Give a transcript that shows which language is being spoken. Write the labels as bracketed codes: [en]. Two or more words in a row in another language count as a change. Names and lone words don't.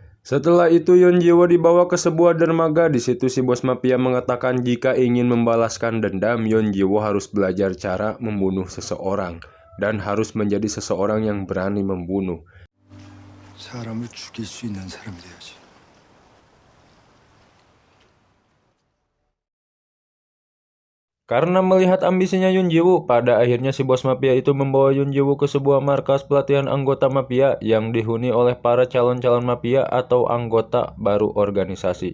[id] Setelah itu Yeon Ji-woo dibawa ke sebuah dermaga. Di situ si bos mafia mengatakan jika ingin membalaskan dendam, Yeon Ji-woo harus belajar cara membunuh seseorang dan harus menjadi seseorang yang berani membunuh. [ko] 사람을 죽일 수 있는 사람이 돼야지. [id] Karena melihat ambisinya Yeon Ji-woo, pada akhirnya si bos mafia itu membawa Yeon Ji-woo ke sebuah markas pelatihan anggota mafia yang dihuni oleh para calon-calon mafia atau anggota baru organisasi.